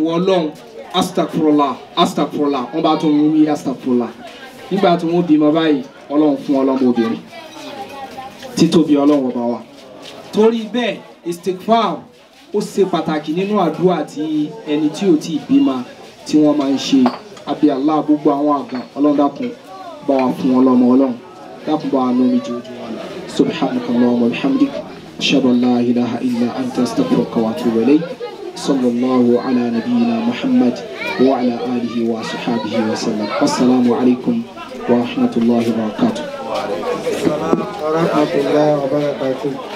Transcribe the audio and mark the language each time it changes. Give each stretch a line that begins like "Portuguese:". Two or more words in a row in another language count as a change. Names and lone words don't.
Yoruba: wọ́n lọ́hùn astagfirullah astagfirullah wọ́n bá tún wí astagfirullah nígbà tí wọ́n bímọ báyìí Ọlọ́run fún ọlọ́mọ obìnrin títóbi Ọlọ́run ọba wa torí bẹ́ẹ̀ istighfar ó ṣe pàtàkì nínú àdúrà tí ẹni tí ò tí ì bímọ tí wọ́n máa ń ṣe àbí Allah gbogbo àwọn àgàn Ọlọ́run dákun bá wa fún ọlọ́mọ Ọlọ́run dákun bá wa lómi jòjò wa
Arabic: سبحانك اللهم وبحمدك أشهد أن لا إله إلا أنت أستغفرك وأتوب إليك صلى الله على نبينا محمد وعلى آله وصحبه وسلم السلام عليكم ورحمة الله وبركاته. ورحمة الله وبركاته.